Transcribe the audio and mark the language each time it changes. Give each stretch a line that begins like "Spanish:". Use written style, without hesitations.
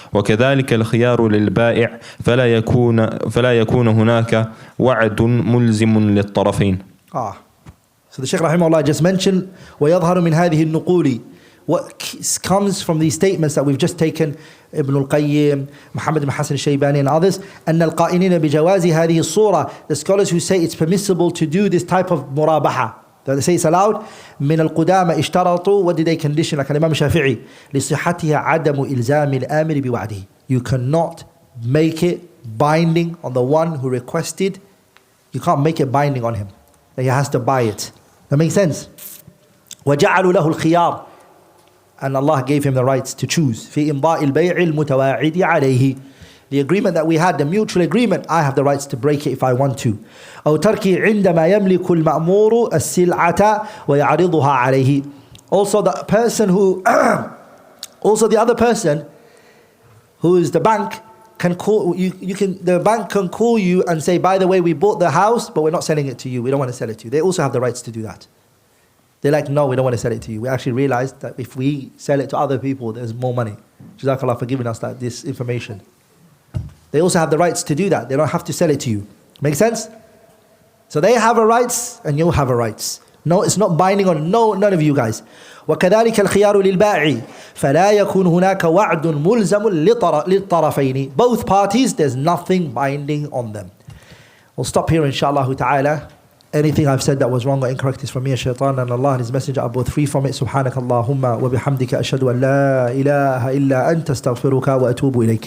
Arabic: وكذلك الخيار للبائع فلا يكون هناك وعد ملزم للطرفين.
English: So the Shaykh Rahimahullah just mentioned
Arabic: ويظهر من هذه النقول.
English: What comes from these statements that we've just taken, Ibn al-Qayyim, Muhammad ibn Hassan al-Shaybani and others,
Arabic: أن القائلين بجواز هذه الصورة,
English: the scholars who say it's permissible to do this type of murabaha, they say it's allowed.
Arabic: من القدامى اشترطوا,
English: what did they condition?
Arabic: Like Imam Shafi'i, لصحتها عدم إلزام الآمر بوعده.
English: You cannot make it binding on the one who requested. You can't make it binding on him. He has to buy it. That makes sense?
Arabic: وجعلوا له الخيار,
English: and Allah gave him the rights to choose.
Arabic: في إمضاء البيع المتواعد عليه.
English: The agreement that we had, the mutual agreement, I have the rights to break it if I want to.
Arabic: أو تركي عندما يملك المأمور السلعة ويعرضها عليه.
English: Also the person who, also the other person, who is the bank, can call you. The bank can call you and say, by the way, we bought the house, but we're not selling it to you. We don't want to sell it to you. They also have the rights to do that. They're like, no, we don't want to sell it to you. We actually realized that if we sell it to other people, there's more money. Jazakallah for giving us this information. They also have the rights to do that. They don't have to sell it to you. Make sense? So they have a rights and you have a rights. No, it's not binding on none of you guys.
Arabic: وكذلك الخيار للبائع فلا يكون هناك وعد ملزم للطرفين.
English: Both parties, there's nothing binding on them. We'll stop here inshallah ta'ala. Anything I've said that was wrong or incorrect is from me, shaitan, and Allah and His Messenger are both free from it.
Arabic: سبحانك اللهم وبحمدك أشهد أن لا إله إلا أنت استغفرك وأتوب إليك.